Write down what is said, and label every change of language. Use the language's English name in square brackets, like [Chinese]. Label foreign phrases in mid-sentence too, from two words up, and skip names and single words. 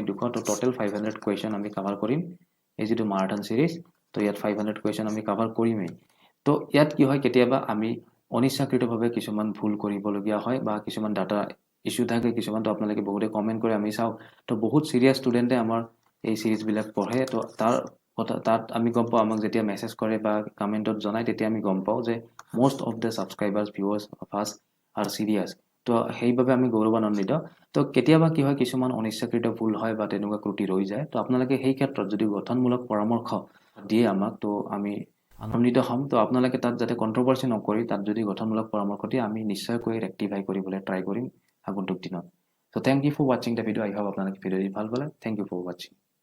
[Assamese] 200 তো টোটাল 500 কোৱেশ্চন আমি কভাৰ কৰিম এই যেটো [English] marathon series [Assamese] তো ইয়াত 500 কোৱেশ্চন আমি কভাৰ কৰিমেই তো ইয়াত কি হয় কেতিয়াবা আমি অনিচ্ছাকৃতভাৱে কিছুমান ভুল কৰিবলগীয়া হয় বা কিছুমান ডাটা ইস্যু থাকে কিছুমান তো আপোনালোকে বহুতে কমেন্ট কৰে আমি চাও তো বহুত [English] serious students [Assamese] আমাৰ এই সিৰিজ বিলাক পঢ়ে তো তাৰ তাত আমি গম পাওঁ আমাক যেতিয়া মেছেজ কৰে বা কমেণ্টত জনায় তেতিয়া আমি গম পাওঁ যে [English] most of the subscribers viewers of us are serious [Assamese] তো সেইবাবে আমি গৌৰৱান্বিত তো কেতিয়াবা কি হয় কিছুমান অনিচ্ছাকৃত ভুল হয় বা তেনেকুৱা ত্ৰুটি ৰৈ যায় তো আপোনালোকে সেই ক্ষেত্ৰত যদি গঠনমূলক পৰামৰ্শ দিয়ে আমাক তো আমি আনন্দিত হ'ম তো আপোনালোকে তাত যাতে কন্ট্ৰভাৰ্চি নকৰি তাত যদি গঠনমূলক পৰামৰ্শ দিয়ে আমি নিশ্চয়কৈ ৰেক্টিফাই কৰিবলৈ ট্ৰাই কৰিম আগন্তুক দিনত [English] So thank you for watching the video. I hope [Assamese] আপোনালোকে ভিডিঅ'টি ভাল পালে. [English] Thank you for watching.